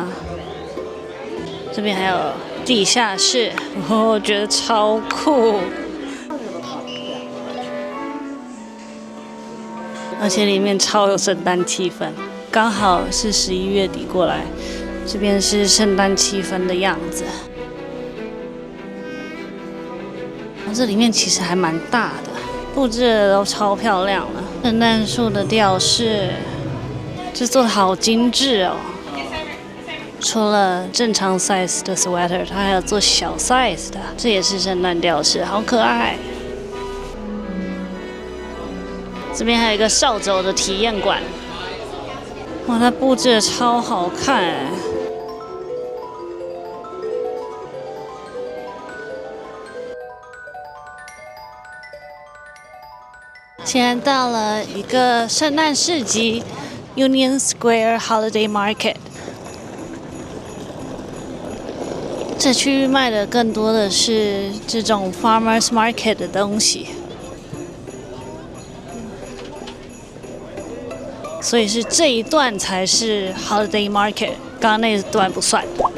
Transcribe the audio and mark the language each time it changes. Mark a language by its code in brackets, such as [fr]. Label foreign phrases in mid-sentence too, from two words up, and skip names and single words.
[zh] 這邊還有地下室，我覺得超酷，而且裡面超有聖誕氣氛，剛好是11月底過來，這邊是聖誕氣氛的樣子。這裡面其實還蠻大的，布置的都超漂亮了，聖誕樹的吊飾，這做的好精緻哦。除了正常 size 的 sweater， 它還有做小 size 的，這也是聖誕吊飾，好可愛。這邊還有一個掃帚的體驗館，哇，它布置的超好看哎！現在到了一個聖誕市集 ，Union Square Holiday Market。這區域賣的更多的是這種 [en] farmers market [zh] 的東西，所以是這一段才是 [en] holiday market， [zh] 剛剛那一段不算。